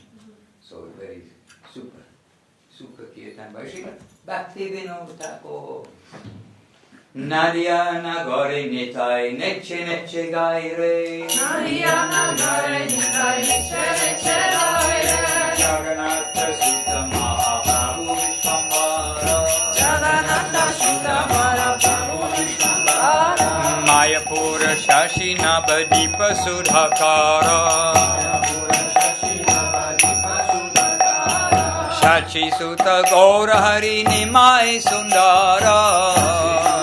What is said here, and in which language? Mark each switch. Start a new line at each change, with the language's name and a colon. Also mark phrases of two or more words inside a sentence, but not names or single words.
English: So very super kirtan by Srila Bhakti Vinod Thakur.
Bangla: নদীয়া নগরে নিতাই নেচে নেচে গায় রে. নদীয়া নগরে নিতাই নেচে নেচে গায় রে. জগন্নাথ সুত মহাপ্রভু বিশ্বম্ভর. মায়াপুর শশী নবদ্বীপ সুধাকর. শচী সুত গৌর হরি নিমাই সুন্দর.